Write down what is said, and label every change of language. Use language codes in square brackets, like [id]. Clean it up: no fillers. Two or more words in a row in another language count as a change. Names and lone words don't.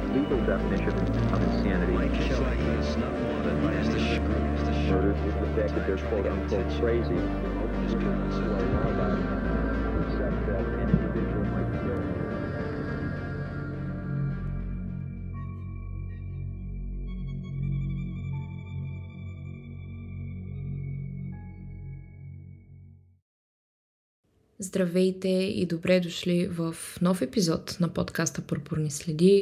[en] medical definition of insanity. Murder is the fact that they're quote unquote crazy. Except that an individual might kill. [bg] Здравейте и добре дошли в нов епизод на подкаста Пурпурни следи.